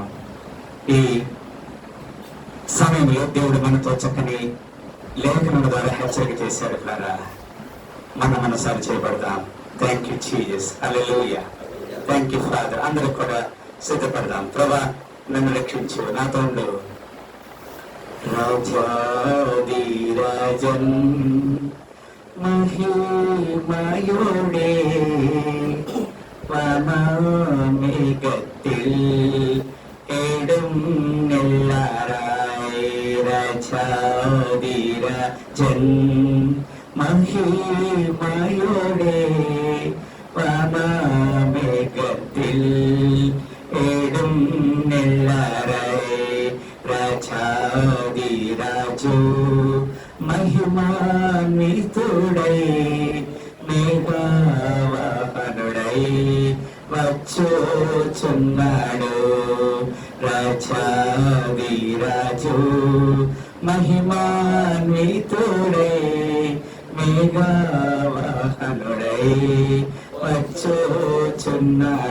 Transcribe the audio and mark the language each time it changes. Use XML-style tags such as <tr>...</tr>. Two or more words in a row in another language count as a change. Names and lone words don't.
<te>ఈ సమయంలో దేవుడు మనతో చక్కని లేఖనం ద్వారా హెచ్చరిక చేశాడు. ద్వారా మనం సరి చేయబడదాం.</te> <en>Thank you Jesus,</en> <te>హల్లెలూయా.</te> <en>Thank you Father.</en> <te>అందరూ కూడా సిద్ధపడదాం. ప్రభా, నన్ను రక్షించు, నాతో ఉండు.</te> <ml>രാജാധിരാജൻ മഹിമയോടെ വനമേഘത്തിൽ എഴുന്നള്ളാറായി. രാജാധിരാജൻ മഹിമയോടെ വനമേഘത്തിൽ എഴുന്നള്ളാറായി.</ml> <te>రాజాదిరాజు మహిమాన్వితుడై మేఘవాహనుడై వచ్చుచున్నాడు. రాజాదిరాజు మహిమాన్వితుడై మేఘవాహనుడై వచ్చుచున్నాడు.</te>